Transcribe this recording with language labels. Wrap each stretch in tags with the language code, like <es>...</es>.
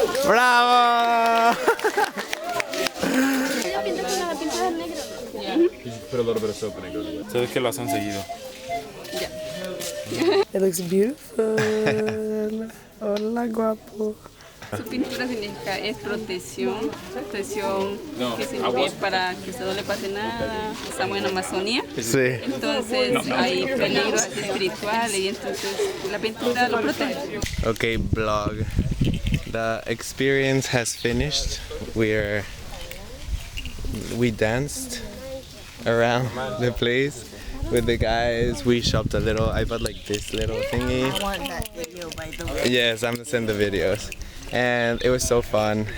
<es>¡Bravo!</es> <en>Put a little bit of soap and it goes away.</en> <es>Ustedes que lo hacen seguido.</es> <en>It looks beautiful.</en> <es>Hola, guapo. Su pintura significa es protección que sirve para que usted no le pase nada. Estamos en Amazonía, Sí. entonces hay peligros espirituales y entonces la pintura lo protege.</es> <en>Okay, vlog. The experience has finished. We danced around the place with the guys. We shopped a little. I bought like this little thingy. I want that video, by the way. Yes, I'm gonna send the videos. And it was so fun.</en>